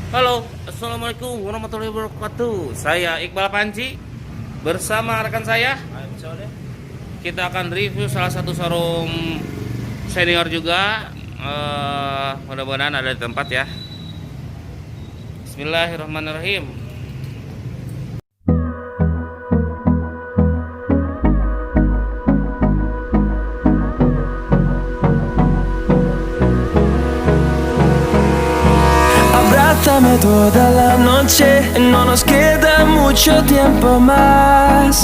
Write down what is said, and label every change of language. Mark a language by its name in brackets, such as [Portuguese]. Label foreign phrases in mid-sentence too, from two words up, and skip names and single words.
[Indonesian] Halo, [Arabic] assalamualaikum warahmatullahi wabarakatuh. [Indonesian] Saya Iqbal Panji bersama rekan saya. Kita akan review salah satu showroom senior juga. Mudah-mudahan ada di tempat ya. Bismillahirrahmanirrahim. [Spanish] Abrázame toda la noche, no nos queda mucho tiempo más.